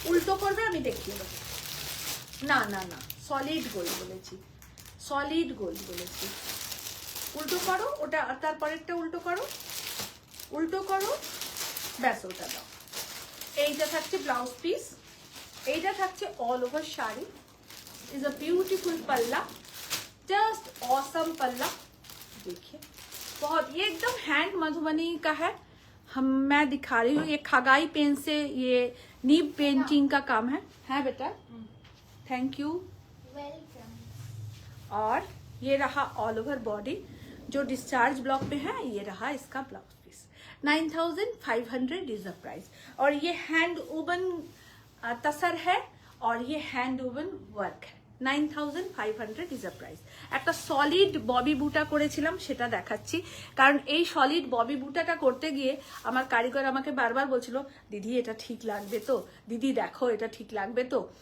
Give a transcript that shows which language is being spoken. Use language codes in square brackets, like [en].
[bn] উল্টো করবে আমি দেখিয়ে দেবো। না না না, সলিড গোল বলেছি, সলিড গোল বলেছি। উল্টো করো ওটা, তারপরেরটা উল্টো করো, উল্টো করো, ব্যাস ওটা দাও। এইটা থাকছে ব্লাউজ পিস, এইটা থাকছে all over sari. [en] Is a beautiful पल्ला, just awesome पल्ला। [hi] देखिए बहुत, ये एकदम हैंड मधुबनी का है। मैं दिखा रही हूँ, ये खगाई पेन से ये नीब पेंटिंग का काम है बेटा। Thank you, welcome. और ये रहा ऑल ओवर बॉडी, जो डिस्चार्ज ब्लॉक पे है। ये रहा इसका blouse piece. 9500 [en] Is the price. [hi] और ये हैंड वूवन तसर है, और ये हैंड वूवन वर्क है। [en] 9500 is a price. [bn] একটা সলিড ববি বুটা করেছিলাম, সেটা দেখাচ্ছি। কারণ এই সলিড ববি বুটাটা করতে গিয়ে আমার কারিগর আমাকে বারবার বলছিল, দিদি এটা ঠিক লাগবে তো, দিদি দেখো এটা ঠিক লাগবে তো।